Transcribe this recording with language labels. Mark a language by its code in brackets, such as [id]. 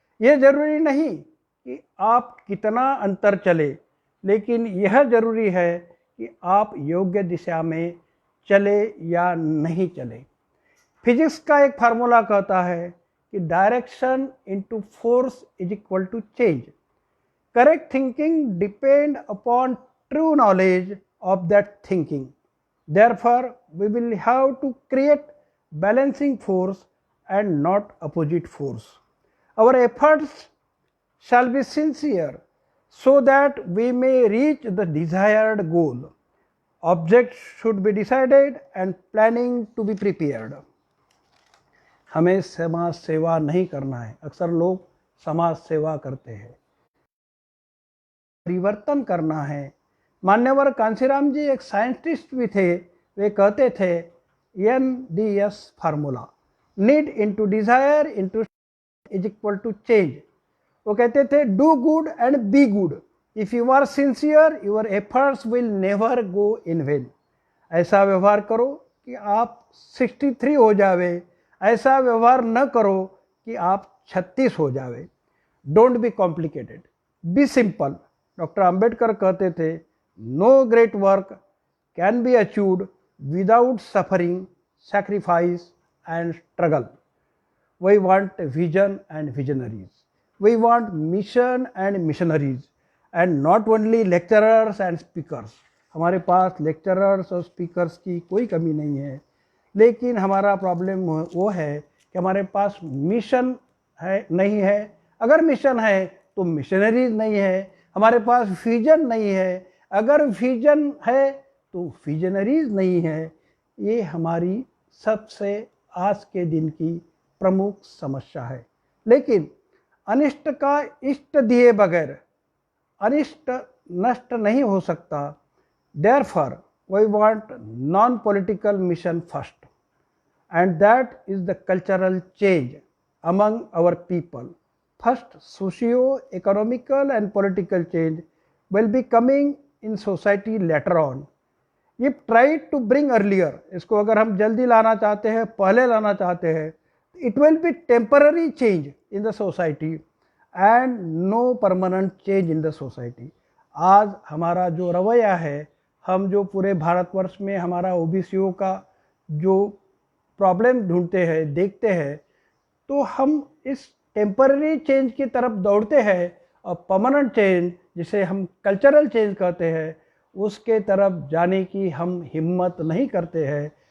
[hi] यह जरूरी नहीं कि आप कितना अंतर चले, लेकिन यह जरूरी है कि आप योग्य दिशा में चले या नहीं चले। फिजिक्स का एक फार्मूला कहता है कि [en] Direction into force is equal to change. Correct thinking depend upon true knowledge of that thinking. Therefore, we will have to create balancing force and not opposite force. Our efforts shall be sincere so that we may reach the desired goal. Objects should be decided and planning to be prepared. [hi] हमें समाज सेवा नहीं करना है। अक्सर लोग समाज सेवा करते हैं, परिवर्तन करना है। मान्यवर कांशीराम जी एक साइंटिस्ट भी थे, वे कहते थे NDS formula, [en] Need into desire into is equal to change. [hi] वो कहते थे [en] Do good and be good, if you are sincere your efforts will never go in vain. [hi] ऐसा व्यवहार करो कि आप 63 हो जावे, ऐसा व्यवहार न करो कि आप 36 हो जावे। [en] Don't be complicated, be simple. [hi] Doctor Ambedkar कहते थे [en] No great work can be achieved without suffering, sacrifice and struggle. We want vision and visionaries. We want mission and missionaries, and not only lecturers and speakers. [hi] हमारे पास lecturers और speakers की कोई कमी नहीं है, लेकिन हमारा प्रॉब्लम वो है कि हमारे पास मिशन है नहीं है। अगर मिशन है तो मिशनरीज नहीं है। हमारे पास विजन नहीं है, अगर विजन है तो विजनरीज नहीं है। ये हमारी सबसे आज के दिन की प्रमुख समस्या है। लेकिन अनिष्ट का इष्ट दिए बगैर अनिष्ट नष्ट नहीं हो सकता। [en] Therefore, we want non-political mission first, and that is the cultural change among our people. First, socio-economical and political change will be coming in society later on. If tried to bring earlier, [hi] इसको अगर हम जल्दी लाना चाहते हैं, [en] पहले लाना चाहते हैं, it will be temporary change in the society and no permanent change in the society. [hi] आज हमारा जो रवैया है, हम जो पूरे भारतवर्ष में हमारा ओबीसीओ का जो प्रॉब्लम ढूंढते हैं, देखते हैं, तो हम इस टेम्पररी चेंज की तरफ दौड़ते हैं और परमानेंट चेंज, जिसे हम कल्चरल चेंज कहते हैं, उसके तरफ जाने की हम हिम्मत नहीं करते हैं।